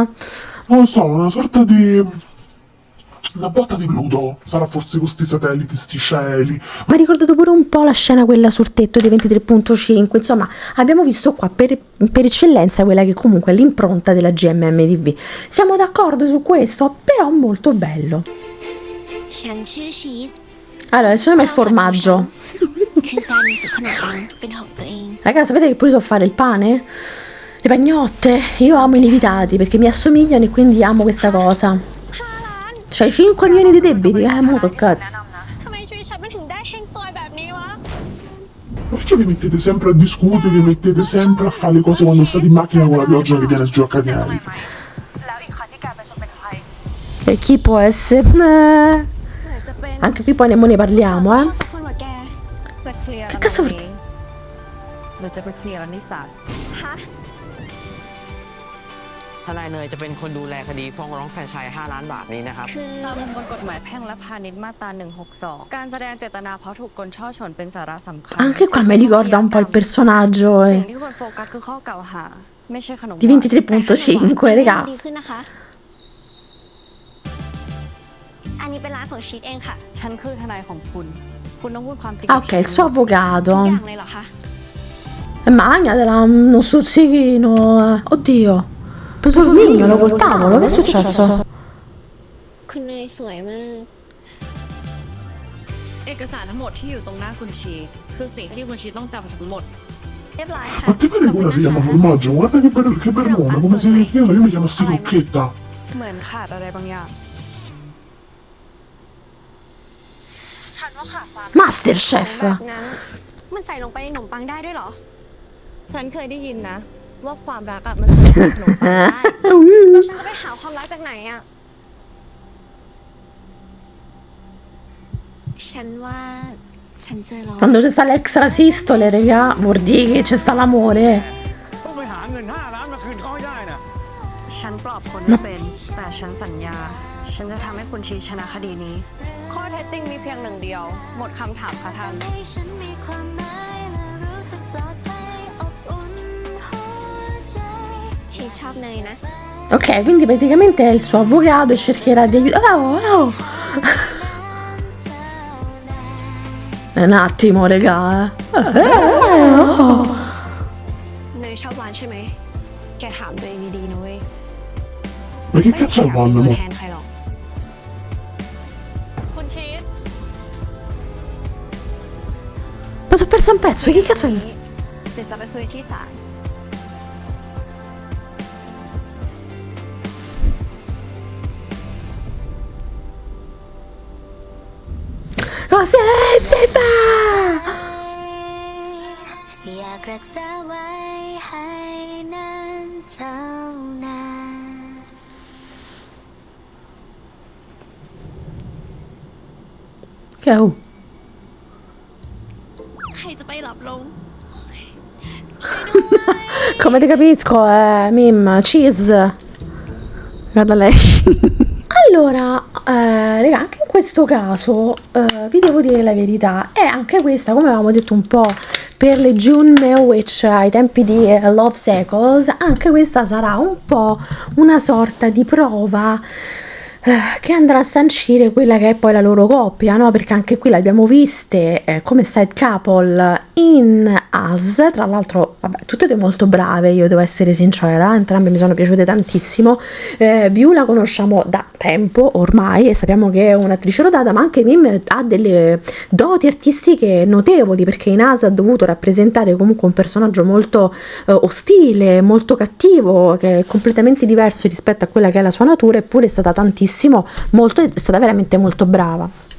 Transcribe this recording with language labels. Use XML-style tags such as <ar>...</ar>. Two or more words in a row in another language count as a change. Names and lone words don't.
<it>Non lo so, una sorta di... Una botta di Pluto. Sarà forse con sti satelliti, sti cieli. mi ha ricordato pure un po' la scena quella sul tetto dei 23.5, insomma abbiamo visto qua per eccellenza quella che comunque è l'impronta della GMM TV, siamo d'accordo su questo, però molto bello.</it> <th>ฉันชื่อชีส</th> <it>Allora, il suo nome è formaggio.</it> <th>คือการมีสุขขนมปังเป็นของตัวเอง</th> <it>Ragazzi, sapete che pure so fare il pane? Le pagnotte? Io amo i lievitati perché mi assomigliano e quindi amo questa cosa. C'hai 5 milioni di debiti? Mo so cazzo.</it> <th>ทำไมชีวิตฉันมันถึงได้เฮงซวยแบบนี้วะ</th> <it>Perché vi mettete sempre a discutere, vi mettete sempre a fare le cose quando state in macchina con la pioggia che viene giù a catenari? E chi può essere?</it> <th>เหมือนจะเป็น</th> <it>Anche qui poi ne parliamo,</it> <th>คนว่าแกจะเคลียร์</th> <it>Che cazzo</it> <th>วันนี้หรือจะไปเคลียร์กันที่ศาล ฮะ ทนายเนยจะเป็นคนดูแลคดีฟ้องร้องแฟรนไชส์5 ล้านบาทนี้นะครับ คือ ตามประมวลกฎหมายแพ่งและพาณิชย์มาตรา 162 การแสดงเจตนาเพราะถูกกลช่อฉนเป็นสาระสำคัญ</th> <it>Anche qua mi ricorda un po' il personaggio</it> <th>สิ่งที่ควรโฟกัสคือข้อกล่าวหา ไม่ใช่ขนมห</th> <it>di</it> <th>วาน</th> <it>23.5, raga.</it> <th>ดีขึ้นนะคะ อันนี้เป็นร้านของชีสเองค่ะ ฉันคือทนายของคุณ คุณต้องพูดความจริง</th> <it>Ah, ok, il suo</it> <th>ทุกอ</th> <it>avvocato.</it> <th>ย่างเลยเหรอคะ</th> <it>Magnatela uno stuzzichino. Oddio. Ha preso il mignolo col tavolo, che è successo?</it> <th>คุณเนยสวยมาก เอกสารทั้งหมดที่อยู่ตรงหน้าคุณชีคือสิ่งที่คุณชีต้องจำทั้งหมด เรียบร้อยค่ะ</th> <it>Ma te pare quella si chiama formaggio? Guarda che bel nome, come si chiama? Io mi chiamassi Crocchetta.</it> <th>เหมือนขาดอะไรบางอย่าง ฉันว่าขาดความ Masterchef. แบบนั้น มันใส่ลงไปในขนมปังได้ด้วยเหรอ ฉันเคยได้ยินนะ ว่าความรักอะมันเป็นขนมปังได้ แล้วฉันจะไปหาความรักจากไหนอะฉันว่าฉันเจอแล้ว</th> <it>Quando c'è sta l'extra sistole, raga, vuol dire che c'è sta l'amore.</it> <th>ต้องไปหาเงิน5 ล้านมาคืนเขาให้ได้นะ ฉันปลอบคนไม่เป็น แต่ฉันสัญญา ฉันจะทำให้คุณชีชนะคดีนี้ ข้อเท็จจริงมีเพียงหนึ่งเดียว หมดคำถามค่ะท่าน ชีสชอบเนยนะ</th> <it>Ok, quindi praticamente è il suo avvocato e cercherà di aiutare. Oh. Un attimo, raga. Oh.</it> <th>เนยชอบหวานใช่ไหม แกถามตัวเองดีๆนะเว้ย</th> <it>Ma che cazzo è il</it> <th>ไม่</th> <it>vanno,</it> <th>มีตัว</th> <it>mo?</it> <th>แทนใครหรอก คุณชีส</th> <it>Ma sono persa un pezzo, che cazzo è?</it> <th>เดี๋ยวจะไปคุยที่ศาล</th> <it>Cosa si fa?</it> <th>อยากรักษาไว้ให้นานเท่านาน</th> <it>Che oh.</it> <th>ใครจะไปหลับลง</th> <it>Come ti capisco, Mim, cheese. Guarda lei. Allora, raga, anche in questo caso vi devo dire la verità, è anche questa, come avevamo detto un po' per le June Witch ai tempi di Love Cycles, anche questa sarà un po' una sorta di prova che andrà a sancire quella che è poi la loro coppia, no? Perché anche qui l'abbiamo viste come</it> <en>side couple</en> <it>in Us, tra l'altro, vabbè, tutte e due molto brave, io devo essere sincera, entrambe mi sono piaciute tantissimo. View la conosciamo da tempo ormai e sappiamo che è un'attrice rodata, ma anche Mim ha delle doti artistiche notevoli, perché in Us ha dovuto rappresentare comunque un personaggio molto ostile, molto cattivo, che è completamente diverso rispetto a quella che è la sua natura, eppure è stata tantissimo, è stata veramente molto brava.</it>